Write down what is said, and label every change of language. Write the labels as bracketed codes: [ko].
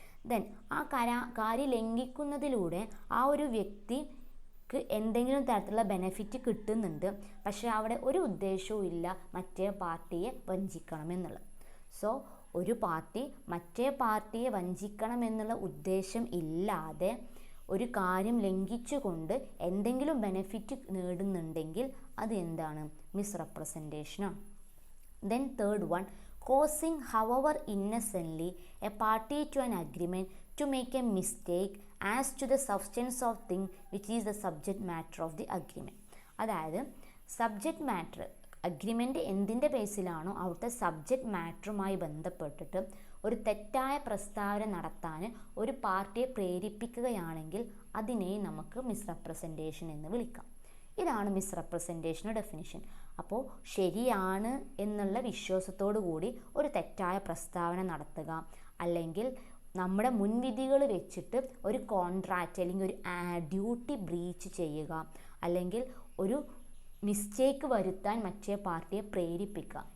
[ml] Then ആ കാര്യം ലംഘിക്കുന്നതിലൂടെ ആ ഒരു വ്യക്തി എന്തെങ്കിലും തരത്തിലുള്ള ബെനഫിറ്റ് കിട്ടുന്നുണ്ട്, പക്ഷേ അവിടെ ഒരു ഉദ്ദേശവും ഇല്ല മറ്റേ പാർട്ടിയെ വഞ്ചിക്കണം എന്നുള്ളത്. സോ ഒരു പാർട്ടി മറ്റേ പാർട്ടിയെ വഞ്ചിക്കണം എന്നുള്ള ഉദ്ദേശം ഇല്ലാതെ ഒരു കാര്യം ലംഘിച്ചുകൊണ്ട് എന്തെങ്കിലും ബെനഫിറ്റ് നേടുന്നുണ്ടെങ്കിൽ അത് എന്താണ്, മിസ്റെപ്രസെൻറ്റേഷനാണ്. [en] Then third one, causing however innocently a party to an agreement to make a mistake as to the substance of thing which is the subject matter of the agreement. [ml] അതായത് സബ്ജക്റ്റ് മാറ്റർ, അഗ്രിമെൻ്റ് എന്തിൻ്റെ ബേസിലാണോ അവിടുത്തെ subject മാറ്ററുമായി ബന്ധപ്പെട്ടിട്ട് ഒരു തെറ്റായ പ്രസ്താവന നടത്താൻ ഒരു പാർട്ടിയെ പ്രേരിപ്പിക്കുകയാണെങ്കിൽ അതിനെ നമുക്ക് മിസ്റെപ്രസെൻറ്റേഷൻ എന്ന് വിളിക്കാം. ഇതാണ് മിസ്റെപ്രസെൻറ്റേഷൻ്റെ ഡെഫിനിഷൻ. അപ്പോൾ ശരിയാണ് എന്നുള്ള വിശ്വാസത്തോടു കൂടി ഒരു തെറ്റായ പ്രസ്താവന നടത്തുക, അല്ലെങ്കിൽ നമ്മുടെ മുൻവിധികൾ വെച്ചിട്ട് ഒരു കോൺട്രാക്റ്റ് അല്ലെങ്കിൽ ഒരു ഡ്യൂട്ടി ബ്രീച്ച് ചെയ്യുക, അല്ലെങ്കിൽ ഒരു മിസ്റ്റേക്ക് വരുത്താൻ മറ്റേ പാർട്ടിയെ പ്രേരിപ്പിക്കുക.